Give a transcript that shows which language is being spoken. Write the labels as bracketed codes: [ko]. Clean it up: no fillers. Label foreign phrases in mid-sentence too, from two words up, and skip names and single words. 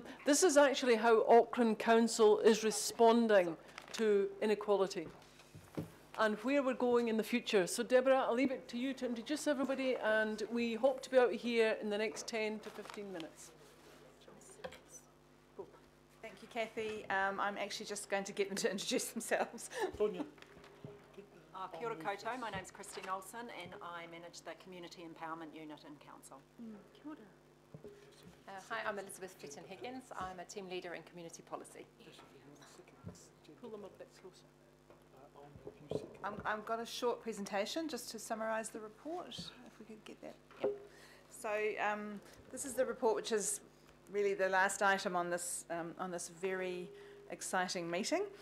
[en] This is actually how Auckland Council is responding to inequality and where we're going in the future. So Deborah, I'll leave it to you to introduce everybody, and we hope to be out here in the next 10 to 15 minutes. Thank you, Kathy. I'm actually just going to get them to introduce themselves. Tonya. [mi] Kia ora koutou, [en] my name's Christine Olsen and I manage the Community Empowerment Unit in Council. [mi] Kia ora. [en] Hi, I'm Elizabeth Flitton-Higgins. I'm a team leader in community policy. Pull them a bit closer. I've got a short presentation just to summarise the report, if we could get that. Yep. So this is the report, which is really the last item on this very exciting meeting.